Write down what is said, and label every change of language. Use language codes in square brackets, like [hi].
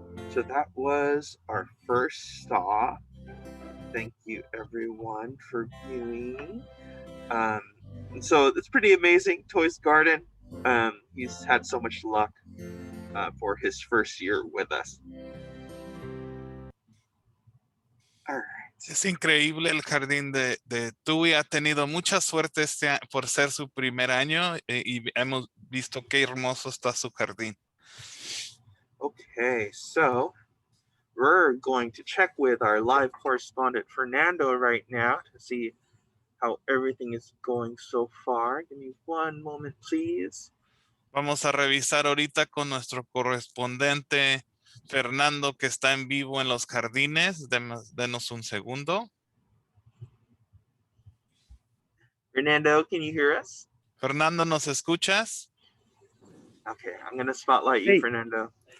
[en] So that was our first stop. Thank you everyone for viewing. So it's pretty amazing, Toy's Garden. He's had so much luck for his first year with us. All right. [es] Es increíble el jardín de Tui. Ha tenido mucha suerte por ser su primer año y hemos visto qué hermoso está su jardín. [en] Okay, so we're going to check with our live correspondent Fernando right now to see how everything is going so far. Give me one moment, please. [es] Vamos a revisar ahorita con nuestro correspondiente Fernando, que está en vivo en los jardines. Denos un segundo. [en] Fernando, can you hear us? [es] Fernando, ¿nos escuchas? [en] Okay, I'm going to spotlight you, Fernando.